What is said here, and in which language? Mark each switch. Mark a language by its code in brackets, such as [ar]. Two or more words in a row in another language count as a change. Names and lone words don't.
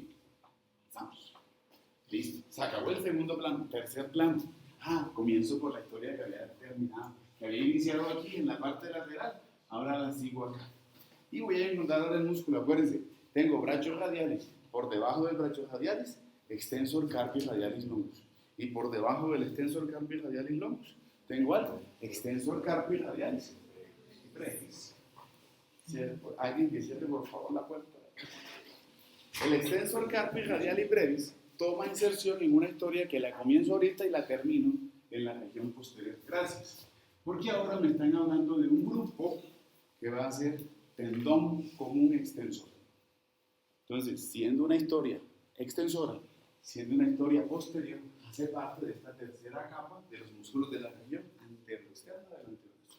[es] Vamos. Listo. Se acabó el segundo plano. Tercer plano. Comienzo por la historia que había terminado. Que había iniciado aquí en la parte lateral. Ahora la sigo acá. Y voy a inundar ahora el músculo. Acuérdense, tengo brachos radiales. Por debajo del [la] brachos radialis, extensor carpi radialis longus. [es] Y por debajo del [la] extensor carpi radialis longus, [es] tengo algo. [la] Extensor carpi radialis brevis. [es] Alguien que cierre por favor la puerta. El [la] extensor carpi radialis brevis [es] toma inserción en una historia que la comienzo ahorita y la termino en la región posterior. Gracias. Porque ahora me están hablando de un grupo que va a ser tendón común extensor. Entonces, siendo una historia extensora, siendo una historia posterior, hace parte de esta tercera capa de los músculos de la región anteroexterna del antebrazo.